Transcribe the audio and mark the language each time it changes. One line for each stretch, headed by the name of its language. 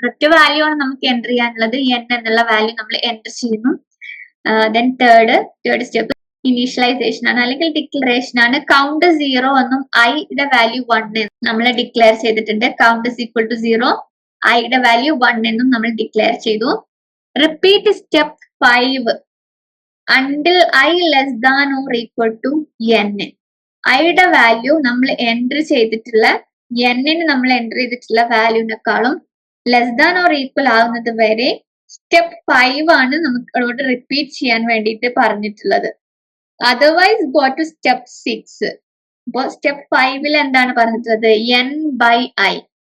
Malayalam: ഒറ്റ വാല്യൂ ആണ് നമുക്ക് എൻറ്റർ ചെയ്യാനുള്ളത്, n എന്നുള്ള വാല്യൂ നമ്മൾ എൻറ്റർ ചെയ്യുന്നു. ദെൻ തേർഡ് സ്റ്റെപ്പ് ഇനീഷ്യലൈസേഷൻ ആണ് അല്ലെങ്കിൽ ഡിക്ലറേഷൻ ആണ്. കൗണ്ട് 0 എന്നും ഐയുടെ വാല്യൂ 1 എന്നും നമ്മൾ ഡിക്ലെയർ ചെയ്തിട്ടുണ്ട്. കൗണ്ട് ഈക്വൽ ടു 0, ഐയുടെ വാല്യൂ 1 എന്നും നമ്മൾ ഡിക്ലെയർ ചെയ്തു.
English: Repeat step 5 until I less than or equal to n.
Malayalam: ഐയുടെ വാല്യൂ നമ്മൾ എൻട്രി ചെയ്തിട്ടുള്ള എന്നിന് നമ്മൾ എൻട്രി ചെയ്തിട്ടുള്ള വാല്യൂവിനെക്കാളും ലെസ് ദാൻ ഓർ ഈക്വൽ ആവുന്നത് വരെ സ്റ്റെപ്പ് 5 ആണ് നമുക്കോട് റിപ്പീറ്റ് ചെയ്യാൻ വേണ്ടിയിട്ട് പറഞ്ഞിട്ടുള്ളത്.
English: Otherwise go to step 6.
Malayalam: അപ്പോ സ്റ്റെപ്പ് 5 എന്താണ് പറഞ്ഞിട്ടുള്ളത്? n by i.